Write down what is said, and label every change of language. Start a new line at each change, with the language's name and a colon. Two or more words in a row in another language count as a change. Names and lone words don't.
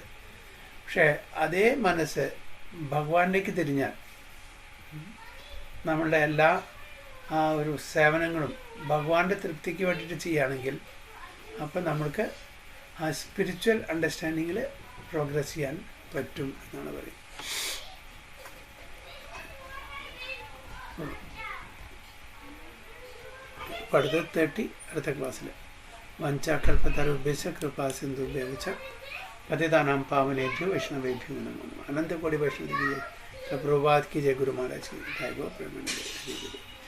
Malayalam: പക്ഷേ അതേ മനസ്സ് ഭഗവാനിലേക്ക് തിരിഞ്ഞാൽ നമ്മളുടെ എല്ലാ ആ ഒരു സേവനങ്ങളും ഭഗവാന്റെ തൃപ്തിക്ക് വേണ്ടിയിട്ട് ചെയ്യുകയാണെങ്കിൽ അപ്പം നമ്മൾക്ക് ആ
English: spiritual understanding
Malayalam: പ്രോഗ്രസ് ചെയ്യാൻ പറ്റും എന്നാണ് പറയുന്നത്. അടുത്ത 30 അടുത്ത ക്ലാസ്സിൽ
Sanskrit: വഞ്ചാകൽപ്പതരുഭ്യശ്ച കൃപാസിന്ധുഭ്യശ്ച പതിതാനാം പാവനേഭ്യോ വൈഷ്ണവേഭ്യോ നമോ നമഃ.
Hindi: अनंत कोटि वैष्णव की जय, प्रभुपाद की जय, गुरु महाराज की जय, गो प्रेमानंद।